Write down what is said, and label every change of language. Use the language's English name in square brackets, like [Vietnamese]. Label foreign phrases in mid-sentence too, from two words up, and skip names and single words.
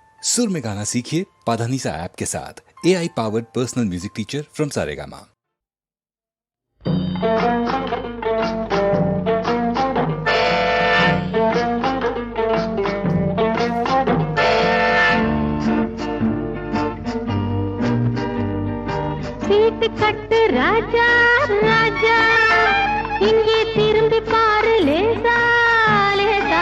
[Hindi] सुर में गाना सीखिए पाधानीसा ऐप के साथ। [English] AI powered personal music teacher from [Hindi] सारेगामा। [Tamil] சீட்டு கட்டு ராஜா ராஜா, இங்கே திரும்பி பாரு லேசா லேசா.